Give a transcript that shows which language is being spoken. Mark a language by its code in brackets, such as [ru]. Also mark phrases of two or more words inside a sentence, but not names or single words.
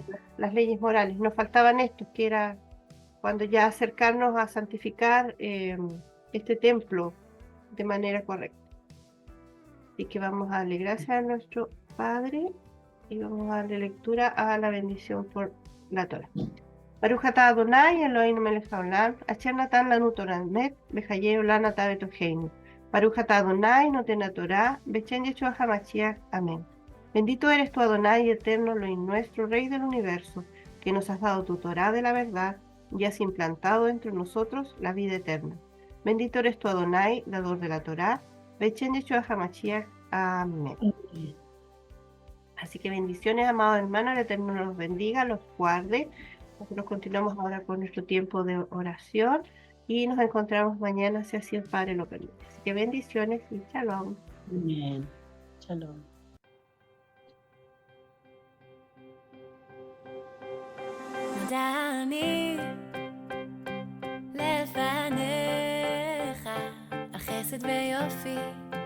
[es] Las leyes morales. Nos faltaban estos, que era cuando ya acercarnos a santificar este templo de manera correcta. Así que vamos a darle gracias a nuestro Padre y vamos a darle lectura a la bendición por la Torah. [he] ברוך אתה אדוני אלוהינו מלך העולם, אשר נתן לנו תורת אמת, וחיי עולם נטע בתוכנו. ברוך אתה אדוני נותן התורה, בשם ישוע המשיח. [es] Amén. Bendito eres tú, Adonai, eterno, Elohim nuestro, Rey del universo, que nos has dado tu Torah de la verdad y has implantado entre nosotros la vida eterna. Bendito eres tú, Adonai, dador de la Torah, [he] בשם ישוע המשיח. [es] Amén. Así que bendiciones, amados hermanos, el Eterno los bendiga, los guarde. Nosotros continuamos ahora con nuestro tiempo de oración y nos encontramos mañana, si así el Padre lo permite. Así que bendiciones y shalom. Amén. Shalom. [he] מדעני לפניך על חסד ויופי